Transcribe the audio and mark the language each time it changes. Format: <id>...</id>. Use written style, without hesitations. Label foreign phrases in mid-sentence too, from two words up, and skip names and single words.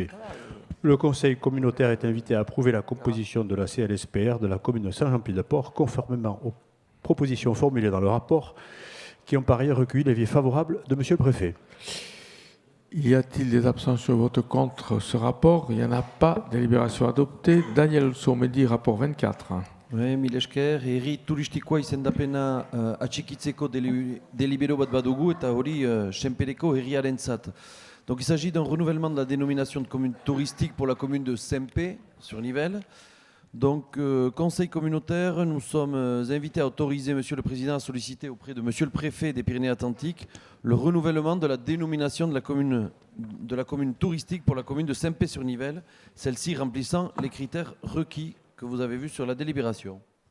<fr>Le conseil communautaire est invité à approuver la composition de la CLSPR de la commune de Saint-Jean-Pied-de-Port, conformément aux propositions formulées dans le rapport, qui ont par ailleurs recueilli l'avis favorable de Monsieur le Préfet. Y a-t-il des abstentions ou votes contre ce rapport? Il n'y en a pas. Délibération adoptée. Daniel Soumedi, rapport 24.</fr> <eu>Mil esker, herri turistikoa izendapena atxikitzeko delibero bat badugu eta hori Senpereko herriarentzat.</eu> <fr>Donc il s'agit d'un renouvellement de la dénomination de commune touristique pour la commune de Sempe sur Nivelles. Donc conseil communautaire, nous sommes invités à autoriser Monsieur le Président à solliciter auprès de Monsieur le Préfet des Pyrénées-Atlantiques le renouvellement de la dénomination de la commune touristique pour la commune de Sempe sur Nivelles, celle-ci remplissant les critères requis que vous avez vu sur la délibération.</fr>